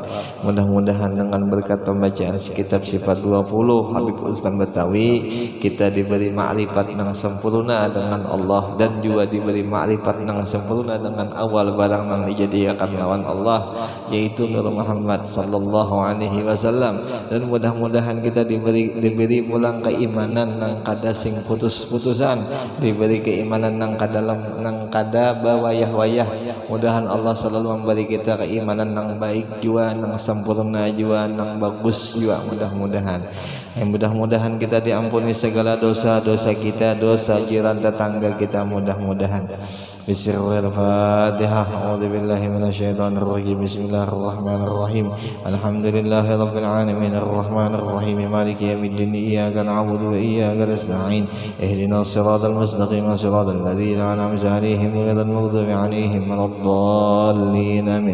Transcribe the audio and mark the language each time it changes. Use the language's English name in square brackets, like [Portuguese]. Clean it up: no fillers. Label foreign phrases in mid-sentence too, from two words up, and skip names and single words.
[Indonesian] Mudah-mudahan dengan berkat pembacaan kitab sifat 20 Habib Utsman Betawi kita diberi ma'rifat yang sempurna dengan Allah dan juga diberi ma'rifat yang sempurna dengan awal barang yang dijadikan lawan Allah yaitu Nur Muhammad [Arabic] صلى الله عليه وسلم, [Indonesian] dan mudah-mudahan kita diberi pulang keimanan nang kada sing putus-putusan, diberi keimanan nang kada bawayah-wayah. Mudahan Allah selalu memberi kita keimanan nang baik jua, nang sempurna jua, nang bagus jua. Mudah-mudahan kita diampuni segala dosa-dosa kita, dosa jiran tetangga kita, mudah-mudahan. [Arabic] بسم الله الرحمن الرحيم. أعوذ بالله من الشيطان الرجيم. بسم الله الرحمن الرحيم. الحمد لله رب العالمين الرحمن الرحيم مالك يوم الدين إياك نعبد وإياك نستعين اهدنا الصراط المستقيم صراط الذين أنعمت عليهم غير المغضوب عليهم ولا الضالين آمين.